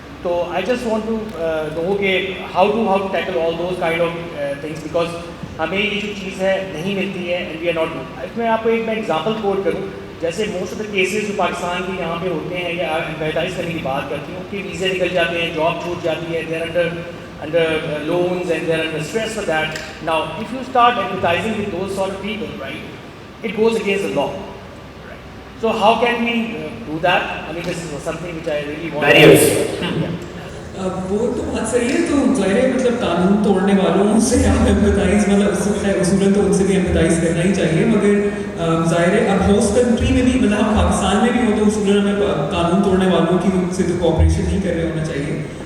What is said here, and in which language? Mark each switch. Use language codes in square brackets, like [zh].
[en] तो I just want to know कि how to tackle all those kind of things, because [hi] हमें ये जो चीज़ है नहीं मिलती है [en] And we are not. [hi] इसमें आपको एक मैं एग्जांपल कोट करूँ, जैसे मोस्ट ऑफ द केसेस जो पाकिस्तान के यहाँ पे होते हैं या एम्पैथाइज करने की बात करती हूँ कि वीज़े निकल जाते हैं, जॉब छूट जाती है, [en] There under loans and they're under stress for that. Now, if you start empathizing with those sort of people, right, it goes against the law. Right. So how can we do that? I mean, this is something which I really want. Barriers. [hi] वो तो बात सही है. तो ज़ाहिर है मतलब कानून तोड़ने वालों से आप एम्पैथाइज मतलब उसूलन तो उनसे भी एम्पैथाइज करना ही चाहिए, मगर ज़ाहिर है अब होस्ट कंट्री में भी मतलब हम पाकिस्तान में भी हो तो उसूलन हमें कानून तोड़ने वालों की उनसे तो कोऑपरेशन नहीं कर रहे होना चाहिए.